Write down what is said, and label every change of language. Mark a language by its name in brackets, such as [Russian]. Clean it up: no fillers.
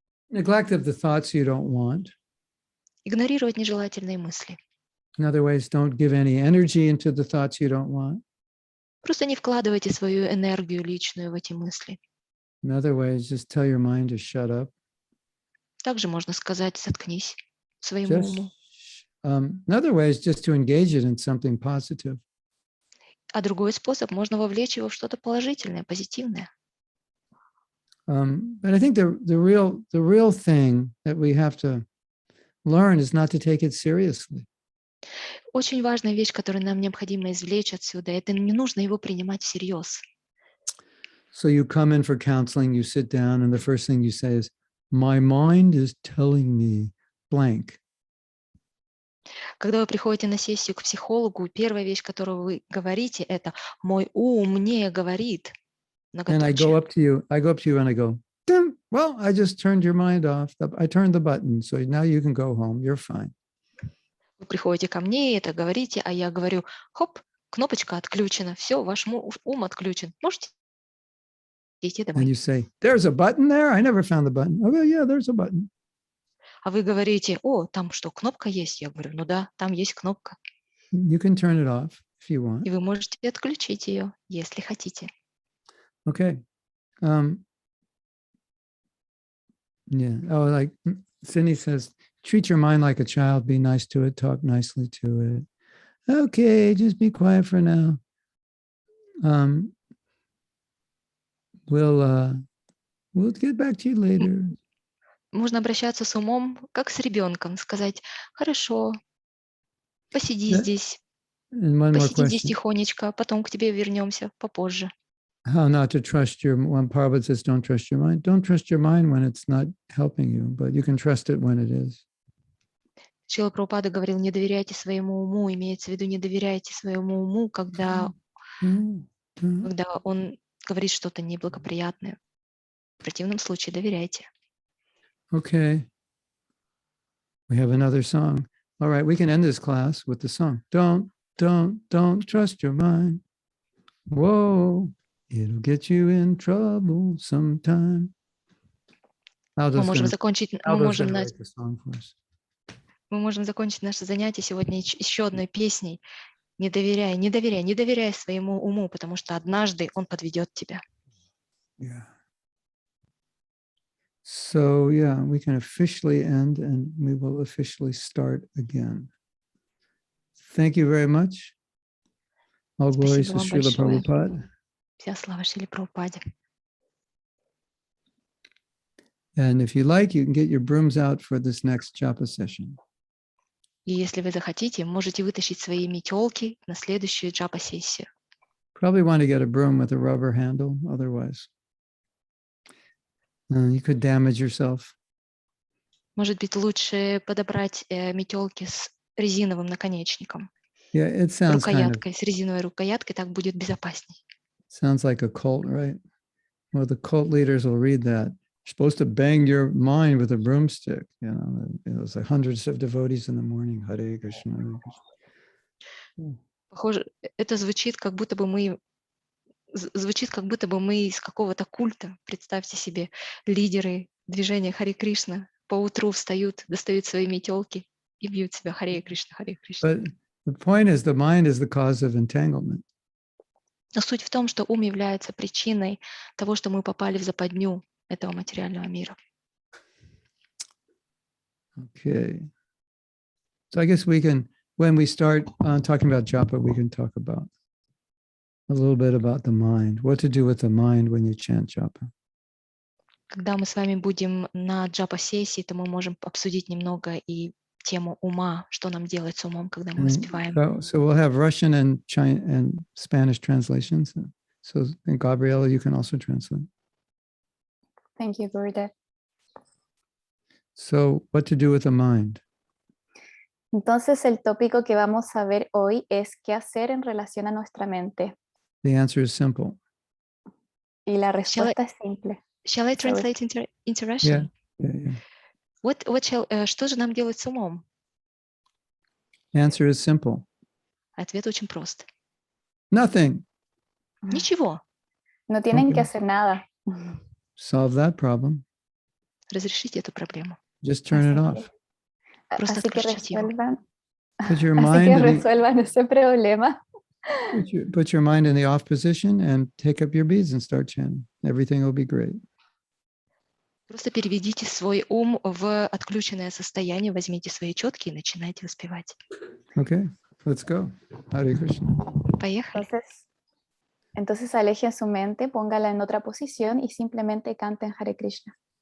[English] Neglect of the thoughts you don't want. [Russian] Игнорировать нежелательные мысли. [English] In other ways, don't give any energy into the thoughts you don't want. [Russian] Просто не вкладывайте свою энергию личную в эти мысли. [English] In other ways, just tell your mind to shut up. [Russian] Также можно сказать, заткнись своему уму. [English] In other ways, just to engage it in something positive. [Russian] А другой способ – можно вовлечь его в что-то положительное, позитивное. [English] But I think the real thing that we have to learn is not to take it seriously. [Russian] Очень важная вещь, которую нам необходимо извлечь отсюда, это не нужно его принимать всерьез. [English] So you come in for counseling, you sit down, and the first thing you say is, "My mind is telling me blank." [Russian] Когда вы приходите на сессию к психологу, первая вещь, которую вы говорите, это «мой ум мне говорит», [English] And I go [Russian] многоточие. [English] up to you and I go, "Ding. Well, I just turned your mind off. I turned the button. So now you can go home. You're fine." [Russian] Вы приходите ко мне, это говорите, а я говорю, хоп, кнопочка отключена, все, ваш ум отключен. Можете идти [English] And [Russian] домой. [English] you say, "There's a button there? I never found the button." Oh, yeah, there's a button. [Russian] А вы говорите, о, там что, кнопка есть? Я говорю, ну да, там есть кнопка. [English] You can turn it off if you want. [Russian] И вы можете отключить ее, если хотите. [English] Okay. Yeah. Oh, like Cindy says, treat your mind like a child. Be nice to it. Talk nicely to it. Okay, just be quiet for now. We'll get back to you later. [Russian] Можно обращаться с умом, как с ребенком, сказать, хорошо, посиди [English] Yeah. [Russian] здесь, [English] And one more [Russian] посиди здесь [English] question. [Russian] тихонечко, потом к тебе вернемся попозже. [English] How not to trust when Prabhupada says don't trust your mind. Don't trust your mind when it's not helping you, but you can trust it when it is. [Russian] Шрила Прабхупада говорил, не доверяйте своему уму, имеется в виду, не доверяйте своему уму, когда он говорит что-то неблагоприятное. В противном случае доверяйте. [English] Okay. We have another song. All right, we can end this class with the song. Don't trust your mind. Whoa, it'll get you in trouble sometime. [Russian] Мы можем закончить, мы можем закончить наше занятие сегодня еще одной песней. Не доверяй своему уму, потому что однажды он подведет тебя. [English] Yeah. So, yeah, we can officially end and we will officially start again. Thank you very much. All glories to Srila Prabhupada. [Russian] Вся слава Шриле Прабхупаде. [English] And if you like, you can get your brooms out for this next japa session. [Russian] И если вы захотите, можете вытащить свои метелки на следующую джапа-сессию. [English] Probably want to get a broom with a rubber handle, otherwise you could damage yourself. [Russian] Может быть, лучше подобрать метелки с резиновым наконечником. [English] Yeah, it sounds [Russian] рукояткой, с резиновой рукояткой, так будет безопасней. [English] Sounds like a cult, right? Well, the cult leaders will read that. You're supposed to bang your mind with a broomstick. You know, it's like hundreds of devotees in the morning. Hare Krishna, Hare Krishna. [Russian] Похоже, это звучит, как будто бы мы из какого-то культа. Представьте себе, лидеры движения Харе Кришна поутру встают, достают свои метелки и бьют себя Харе Кришна, Харе Кришна. [English] But the point is, the mind is the cause of entanglement. [Russian] Но суть в том, что ум является причиной того, что мы попали в западню этого материального мира. [English] Okay. So I guess we can, when we start talking about japa, we can talk about a little bit about the mind. What to do with the mind when you chant japa. Когда мы с вами будем на джапа-сессии, то мы можем обсудить немного и тему ума, что нам делать с умом, когда мы воспеваем. So we'll have Russian and Spanish translations. So Gabriela, you can also translate. Thank you, Gurudev. So what to do with the mind? [Spanish] Entonces, el tópico que vamos a ver hoy es qué hacer en relación a nuestra mente. [English] The answer is simple. [Spanish] Y la respuesta es simple. [English] Shall I translate into Russian? Yeah. [Russian] Что же нам делать с умом? [English] Answer is simple. [Russian] Ответ очень прост. [English] Nothing. [Russian] Ничего. [Spanish] No tienen que hacer nada. [English] Solve that problem. [Russian] Разрешите эту проблему. [English] Just turn it off. [Russian] Просто [Spanish] Así que [Russian] отключите его. [Spanish] resuelvan ese problema. [English] Put your mind in the off position and take up your beads and start chanting. Everything will be great. [Russian] Просто переведите свой ум в отключенное состояние, возьмите свои четки и начинайте воспевать. [English] Okay, let's go. Hare Krishna. [Russian] Поехали. [Spanish] Entonces alejen su mente, póngala en otra posición y simplemente canten Hare Krishna.